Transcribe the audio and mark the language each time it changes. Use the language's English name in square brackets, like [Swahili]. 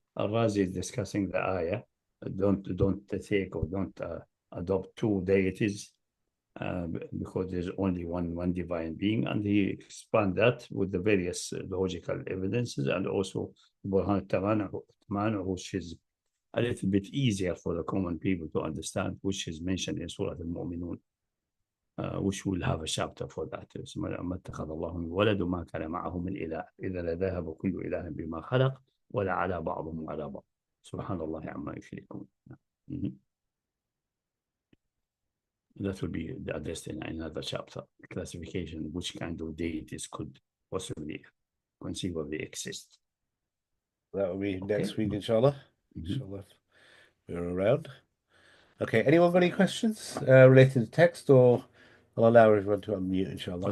[English] Al-Razi is discussing the ayah. Don't take or don't adopt two deities because there's only one divine being, and he expand that with the various logical evidences and also Burhan al-Tamanu, which is a little bit easier for the common people to understand, which is mentioned in Surah Al-Mu'minun. which will have a chapter for that. [Arabic] ما اتخذ الله من ولد وما كان معه من إله إذا لذهب كل إله بما خلق ولا على بعضهم على بعض سبحان الله عما يشركون. [English] That will be addressed in another chapter. Classification, which kind of deities could possibly conceivably exist. That will be next week, inshallah. Inshallah, we're around. Okay, anyone got any questions related to text, or I'll allow everyone to unmute, inshallah.